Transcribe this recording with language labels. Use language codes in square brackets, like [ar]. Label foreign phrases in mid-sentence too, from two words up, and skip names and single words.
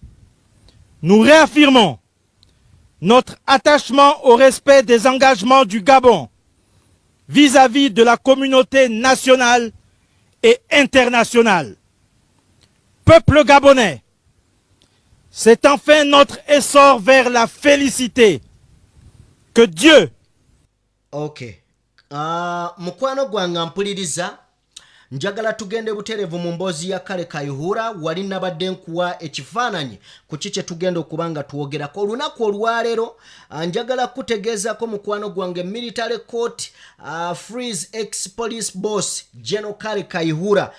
[fr] Nous réaffirmons notre attachement au respect des engagements du Gabon vis-à-vis de la communauté nationale et internationale. Peuple gabonais, c'est enfin notre essor vers la félicité. Que Dieu... Okay. [lg] Mukwano gwange mpuliriza njagala tugende buterevu mu mboozi ya Kayihura wali nabadde nkuwa ekifaananyi ku kiki tugenda okubanga tuwogerako olunaku olwaleero. Njagala kutegeezako mukwano gwange [en] military court freeze ex police boss Gen.Kayihura.